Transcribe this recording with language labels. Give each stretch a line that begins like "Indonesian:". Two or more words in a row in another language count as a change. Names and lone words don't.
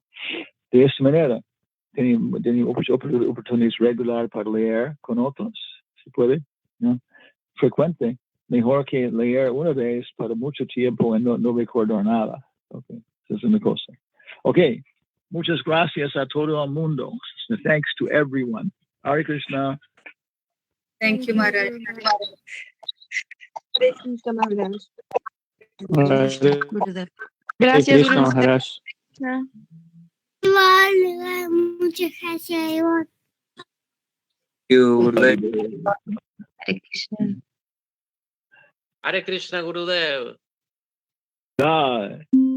Spanish: De esta manera, tiene oportunidades regulares para leer con otros, si puede, frecuente, mejor que leer una vez para mucho tiempo y no recordar nada. Okay, esa es una cosa. Okay, muchas gracias a todo el mundo.
English: Thanks to everyone. Hare Krishna. Thank you, Maharaj. Hare Krishna, Maharaj. Gurudev.
Spanish: Gracias, Krishna Gurudev. Maharaj. Muchas gracias. Hare Krishna. Hare Krishna, Gurudev.
English: Bye.